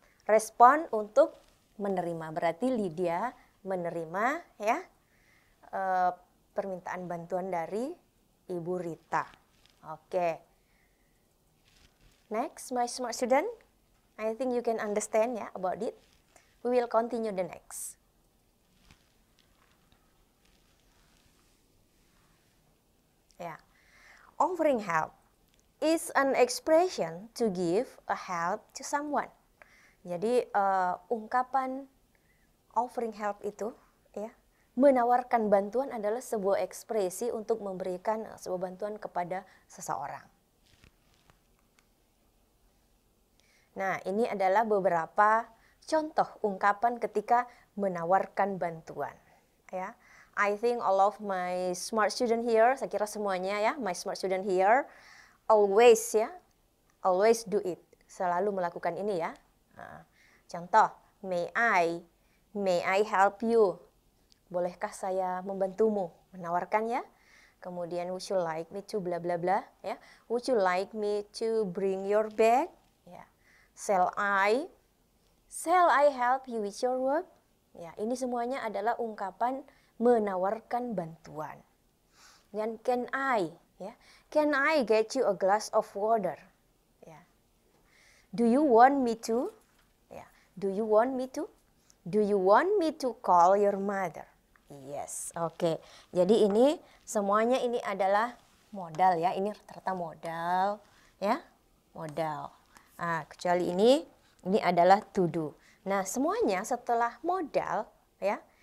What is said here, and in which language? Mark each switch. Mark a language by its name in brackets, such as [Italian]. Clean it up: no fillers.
[Indonesian] Respon untuk menerima, berarti Lydia menerima ya permintaan bantuan dari Ibu Rita. Oke. [English] Next, my smart student, I think you can understand ya about it. We will continue the next. Ya, offering help is an expression to give a help to someone. [Indonesian] Jadi ungkapan offering help itu ya, menawarkan bantuan adalah sebuah ekspresi untuk memberikan sebuah bantuan kepada seseorang. Nah, ini adalah beberapa contoh ungkapan ketika menawarkan bantuan. Ya, [English] I think all of my smart student here, [Indonesian] saya kira semuanya ya, [English] my smart student here, always ya, always do it. [Indonesian] Selalu melakukan ini ya. [English] Nah, contoh, may I help you? [Indonesian] Bolehkah saya membantumu? Menawarkan ya. [English] Kemudian would you like me to bla bla bla ya. Would you like me to bring your bag? Ya. Shall I help you with your work? [Indonesian] Ya, ini semuanya adalah ungkapan menawarkan bantuan. [English] Dan can I get you a glass of water? Ya. Do you want me to? Ya. Do you want me to? Do you want me to call your mother? Yes, oke. [Indonesian] Jadi ini semuanya ini adalah modal ya. Ini rata-rata modal ya, modal. Nah, kecuali ini adalah to do. Nah, semuanya setelah modal ya.